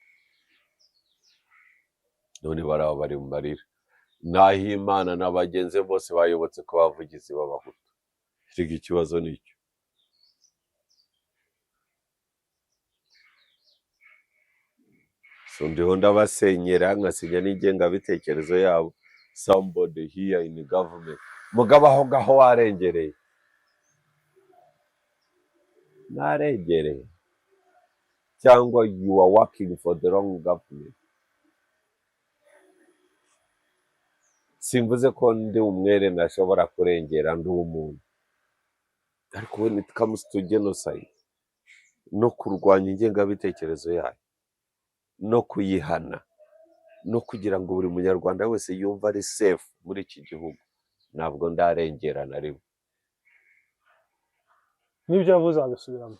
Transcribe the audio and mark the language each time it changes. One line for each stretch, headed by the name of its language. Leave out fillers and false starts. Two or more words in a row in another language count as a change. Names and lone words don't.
Kinyarwanda: None baraba bari mu marira naho Imana n'abagenzi bose bayobotse ko bavugizi b'abahutu. Iki kibazo nicyo. So ndiho ndabasenyera nkasinya n'ingengabitekerezo yabo.
English: Somebody here in the government
Kinyarwanda: mugabo aho gaho warengereye narengereye cyangwa
English: you are working for the wrong government.
Kinyarwanda: Simvuze ko ndi umwere nashobora kurengera ndi umuntu ariko
English: when it comes to genocide
Kinyarwanda: no kurwanya ingengabitekerezo yayo no kuyihana no kugira ngo buri munyarwanda wese yumva ari safe muri iki gihugu ntabwo ndarengera na rimwe. N'ibyo yavuze agasubiramo